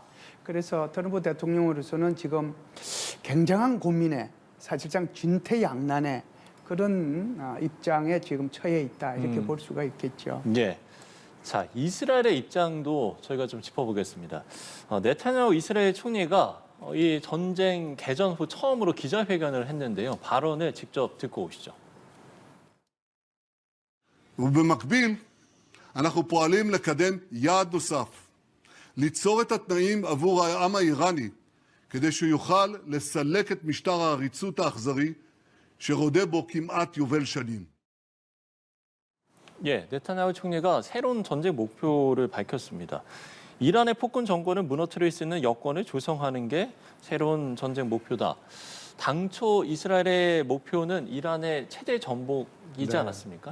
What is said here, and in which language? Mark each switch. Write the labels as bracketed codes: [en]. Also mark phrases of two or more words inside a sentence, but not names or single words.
[ko] 그래서 트럼프 대통령으로서는 지금 굉장한 고민에 사실상 진퇴양난의 그런 입장에 지금 처해 있다 이렇게 볼 수가 있겠죠. 예. 자, 이스라엘의 입장도 저희가 좀 짚어보겠습니다. 네타냐후 이스라엘 총리가 이 전쟁 개전 후 처음으로 기자회견을 했는데요. 발언을 직접 듣고 오시죠. [he] ובמקביל אנחנו פועלים לקדם יעד נוסף, ליצור את התנאים עבור העם האיראני כדי שהוא יוכל לסלק את משטר העריצות האכזרי שרודה בו כמעט יובל שנים. [ko] 예, 네타냐후 총리가 새로운 전쟁 목표를 밝혔습니다. 이란의 폭군 정권을 무너뜨릴 수 있는 여건을 조성하는 게 새로운 전쟁 목표다. 당초 이스라엘의 목표는 이란의 체제 전복이지 않았습니까?